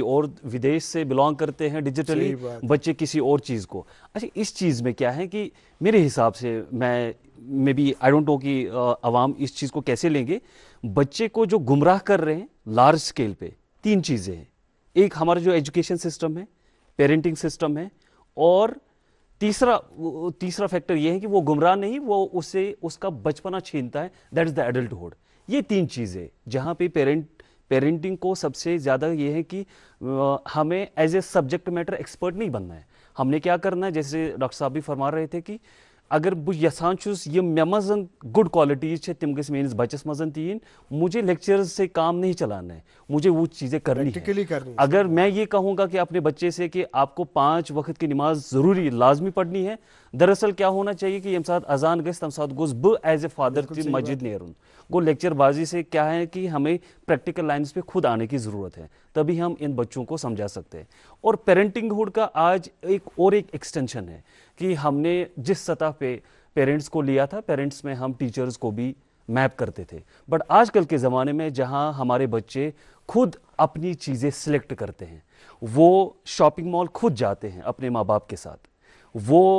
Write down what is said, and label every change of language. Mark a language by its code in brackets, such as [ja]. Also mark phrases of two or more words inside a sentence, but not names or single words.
[ur] اور ودیش سے بلانگ کرتے ہیں ڈیجیٹلی بچے کسی اور چیز کو اچھا اس چیز میں کیا ہے کہ میرے حساب سے میں بھی [en] I don't know [ur] کہ عوام اس چیز کو کیسے لیں گے بچے کو جو گمراہ کر رہے ہیں [en] large scale [ur] پہ 3 چیزیں ہیں ایک ہمارا جو [en] education system [ur] ہے [en] parenting system [ur] ہے اور تیسرا فیکٹر یہ ہے کہ وہ گمراہ نہیں وہ اسے اس کا بچپنا چھینتا ہے [en] that is the adulthood [ur] یہ 3 چیزیں جہاں پہ پیرنٹنگ کو سب سے زیادہ یہ ہے کہ ہمیں [en] as a subject matter expert [ur] نہیں بننا ہے ہم نے کیا کرنا ہے جیسے ڈاکٹر صاحب بھی فرما رہے تھے کہ [ks] اگر بہٕ یژھان چھُس یِم مےٚ منٛز [en] good qualities [ks] چھِ تِم گژھِ میٲنِس بچس منٛز تہِ یِنۍ [ur] مجھے لیکچرز سے کام نہیں چلانا ہے مجھے وہ چیزیں کرنی ہے اگر میں یہ کہوں گا کہ اپنے بچے سے کہ آپ کو 5 وقت کی نماز ضروری لازمی پڑھنی ہے دراصل کیا ہونا چاہیے کہ [ks] ییٚمہِ ساتہٕ اذان گژھِ تَمہِ ساتہٕ گوٚژھ بہٕ [en] as a father [ks] تہِ مسجد نیرُن گو [ur] لیکچر بازی سے کیا ہے کہ ہمیں [en] practical lines [ur] پہ خود آنے کی ضرورت ہے تبھی ہم ان بچوں کو سمجھا سکتے ہیں اور پیرنٹنگ ہوڈ کا آج ایک ایکسٹینشن ہے کہ ہم نے جس سطح پہ پیرنٹس کو لیا تھا پیرنٹس میں ہم ٹیچرز کو بھی میپ کرتے تھے بٹ آج کل کے زمانے میں جہاں ہمارے بچے خود اپنی چیزیں سلیکٹ کرتے ہیں وہ [en] shopping mall [ur] خود جاتے ہیں اپنے ماں باپ کے ساتھ وہ